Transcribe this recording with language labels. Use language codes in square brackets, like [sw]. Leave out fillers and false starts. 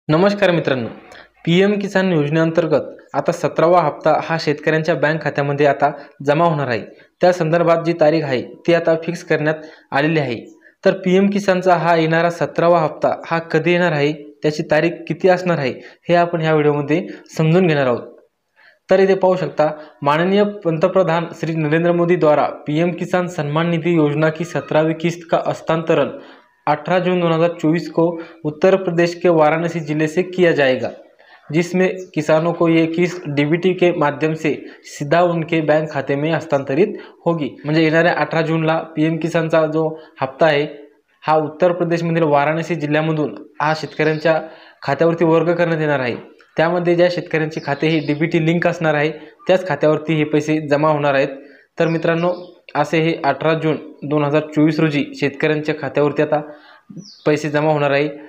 [mr] नमस्कार मित्रांनो, PM किसान योजनेअंतर्गत आता 17वा हप्ता हा शेतकऱ्यांच्या बँक खात्यामध्ये आता जमा होणार आहे। त्या संदर्भात जी तारीख आहे ती आता फिक्स करण्यात आलेली आहे। तर PM किसानचा हा येणारा 17वा हप्ता हा कधी येणार आहे, त्याची तारीख किती असणार आहे, हे आपण ह्या व्हिडिओमध्ये समजून घेणार आहोत। [hi] तर इथे पाहू शकता, माननीय पंतप्रधान श्री नरेंद्र मोदी द्वारा PM किसान सम्मान निधि योजना की 17वीं किस्त का हस्तांतरण 18 जून 2024 को उत्तर प्रदेश के वाराणसी जिले से किया जाएगा, जिसमें किसानों को ये किस्त DBT के माध्यम से सीधा उनके बैंक खाते में हस्तांतरित होगी। [mr] म्हणजे येणाऱ्या 18 जूनला PM किसानचा जो हप्ता आहे हा उत्तर प्रदेशमधील वाराणसी जिल्ह्यामधून हा शेतकऱ्यांच्या खात्यावरती वर्ग करण्यात येणार आहे। त्यामध्ये ज्या शेतकऱ्यांची खाते ही DBT लिंक असणार आहे त्याच खात्यावरती हे पैसे जमा होणार आहेत। तर मित्रांनो, असे हे 18 जून 2024 रोजी शेतकऱ्यांच्या खात्यावरती आता पैसे जमा होणार आहे।